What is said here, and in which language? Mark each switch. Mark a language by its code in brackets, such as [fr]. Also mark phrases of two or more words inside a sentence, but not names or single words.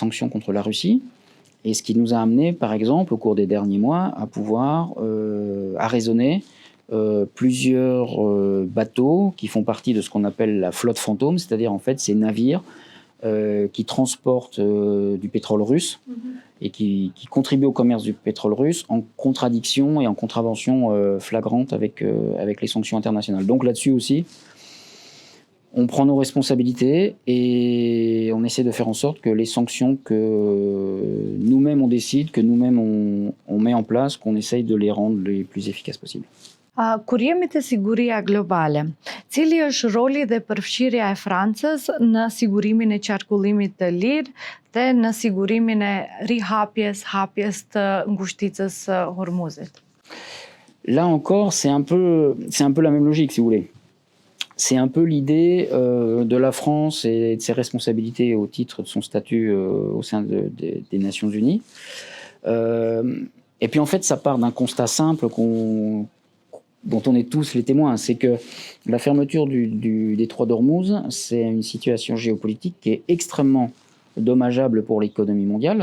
[fr] sanctions contre la Russie, et ce qui nous a amené, par exemple, au cours des derniers mois, à pouvoir arraisonner plusieurs bateaux qui font partie de ce qu'on appelle la flotte fantôme, c'est-à-dire en fait ces navires qui transportent du pétrole russe et qui contribuent au commerce du pétrole russe en contradiction et en contravention flagrante avec les sanctions internationales. Donc là-dessus aussi, on prend nos responsabilités et on essaie de faire en sorte que les sanctions que nous-mêmes on décide, que nous-mêmes on met en place, qu'on essaye de les rendre les plus efficaces possibles. [sq] Kur jemi te siguria globale, cili është roli dhe përfshirja e Francës në sigurimin e qarkullimit të lirë dhe në sigurimin e hapjes të ngushticës së Hormuzit? [fr] Là encore, c'est un peu la même logique, si vous voulez. C'est un peu l'idée de la France et de ses responsabilités au titre de son statut au sein des Nations Unies. Et puis en fait, ça part d'un constat simple dont on est tous les témoins, c'est que la fermeture du détroit d'Ormuz, c'est une situation géopolitique qui est extrêmement dommageable pour l'économie mondiale.